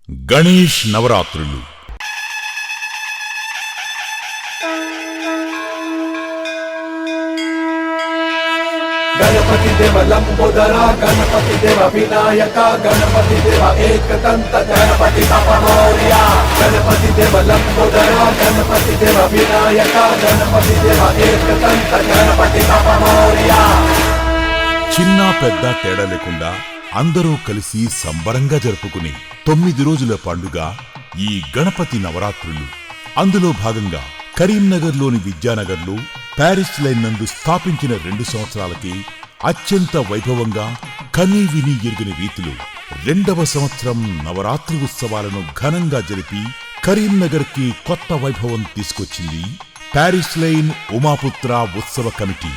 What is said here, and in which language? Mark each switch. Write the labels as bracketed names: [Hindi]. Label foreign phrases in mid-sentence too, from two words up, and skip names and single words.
[Telugu] గణేష్ నవరాత్రులు [Hindi] गणपति देव लंबोदरा गणपति देव विनायक गणपति देव एकदंत गणपति बाप्पा मोरया गणपति देव लंबोदरा गणपति देव विनायक गणपति देव एकदंत गणपति बाप्पा मोरया। [Telugu] చిన్న పెద్ద తేడా లేకుండా అందరూ కలిసి సంబరంగా జరుపుకునే 9 రోజుల పండుగ ఈ గణపతి నవరాత్రులు. అందులో భాగంగా కరీంనగర్లోని విద్యానగర్లో ప్యారిస్ లైన్ నందు స్థాపించిన 2 సంవత్సరాలకి అత్యంత వైభవంగా కనీ విని ఎరుగని రీతిలో 2వ సంవత్సరం నవరాత్రి ఉత్సవాలను ఘనంగా జరిపి కరీంనగర్ కి కొత్త వైభవం తీసుకొచ్చింది ప్యారిస్ లైన్ ఉమాపుత్ర ఉత్సవ కమిటీ.